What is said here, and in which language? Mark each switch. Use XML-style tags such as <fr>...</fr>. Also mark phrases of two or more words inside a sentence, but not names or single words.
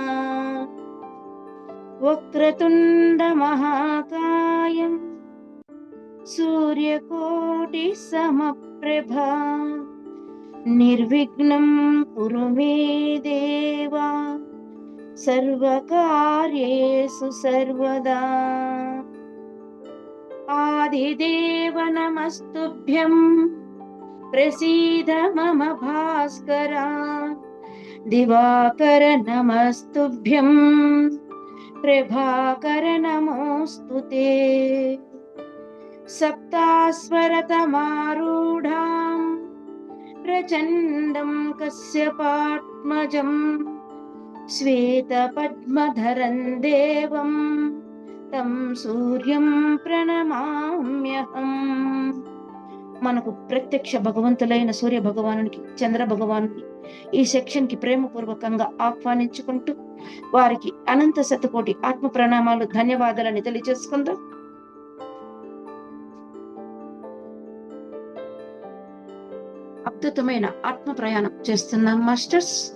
<sa>వక్రతుండ మహాకాయం సూర్యకోటి సమప్రభా నిర్విఘ్నం కురు మే దేవా సర్వకార్యేషు సర్వదా. ఆదిదేవ నమస్తుభ్యం प्रसीद मम भास्करा दिवाकर नमस्तुभ्यं प्रभाकर नमोऽस्तु ते सप्तास्वरतमारूढां प्रचण्डं कश्यपात्मजं श्वेतपद्मधरं देवं तं सूर्యం ప్రణమామ్యహం.</sa> <te>మనకు ప్రత్యక్ష భగవంతులైన సూర్య భగవానునికి, చంద్ర భగవానుని ఈ సెక్షన్ కి ప్రేమపూర్వకంగా ఆహ్వానించుకుంటూ వారికి అనంత శతకోటి ఆత్మ ప్రణామాలు, ధన్యవాదాలని తెలియజేసుకుందాం. అద్భుతమైన ఆత్మ ప్రయాణం చేస్తున్నాం మాస్టర్స్.</te>